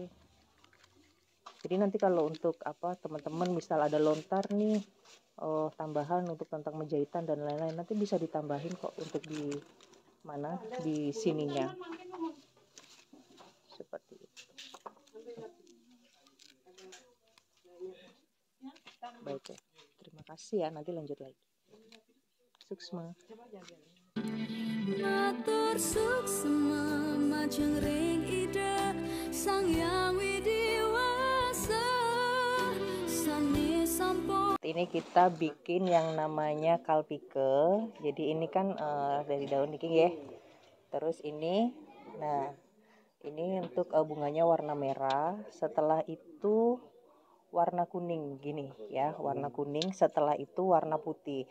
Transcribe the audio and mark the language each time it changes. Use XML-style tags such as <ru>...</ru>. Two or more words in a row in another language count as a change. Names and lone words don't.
<id>Jadi nanti kalau untuk apa teman-teman misal ada lontar nih tambahan untuk tentang menjahitan dan lain-lain nanti bisa ditambahin kok untuk di mana di sininya seperti itu. Baik ya, terima kasih ya, nanti lanjut lagi. Suksma.</id> <ban>Matur suksma majeng ring ida sang yang widiwasa sani sampo.</ban> <id>Ini kita bikin yang namanya kalpike. Jadi ini kan dari daun dikit ya. Terus ini, nah ini untuk bunganya warna merah. Setelah itu warna kuning gini ya, warna kuning, setelah itu warna putih.</id>